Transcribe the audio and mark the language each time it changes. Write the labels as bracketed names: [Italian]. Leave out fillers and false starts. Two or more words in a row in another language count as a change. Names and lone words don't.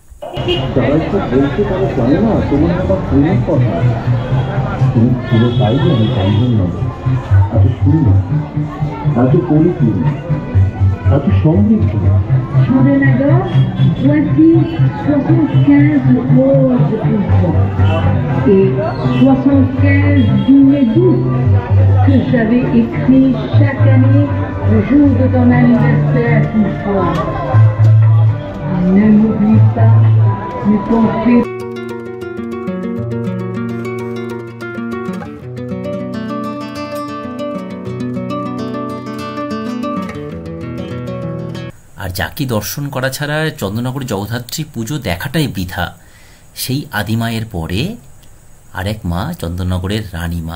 [French] Chandernagor, voici 75 roses et 75 billets doux que j'avais écrits chaque année le jour de ton anniversaire une fois. Ne m'oublie pas, mais ton fils. [Bangla] আর যাকে দর্শন করা ছাড়া চন্দননগরের জগদ্ধাত্রী পুজো দেখাটাই বৃথা, সেই আদিমায়ের পরে আরেক মা চন্দননগরের রানী মা।